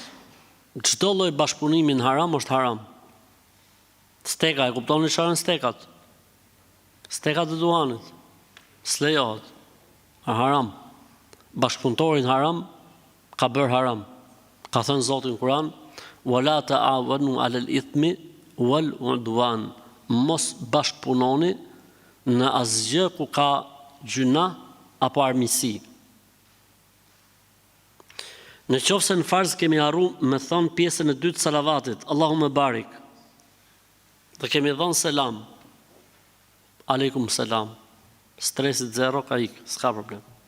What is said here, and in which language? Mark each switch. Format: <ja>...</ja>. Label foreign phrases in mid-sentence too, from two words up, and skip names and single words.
<sq>Çdo lloj bashkëpunimi në haram është haram. Steka, e kuptoni çfarë janë stekat? Stekat e duhanit. S'lejohet. Haram. Bashkëpunëtorin haram ka bërë haram. Ka thënë Zoti në Kur'an:</sq> <ar>"ولا تعاونوا على الإثم والعدوان."</ar> <sq>Mos bashkëpunoni në asgjë ku ka gjuna apo armiqësi. Në qoftë se në farz kemi harru me thonë pjesën e dytë salavatit,</sq> <ar>اللهم بارك,</ar> <sq>dhe kemi dhënë selam,</sq> <ar>عليكم السلام,</ar> <sq>stresit zero ka ikë, s'ka problem.</sq>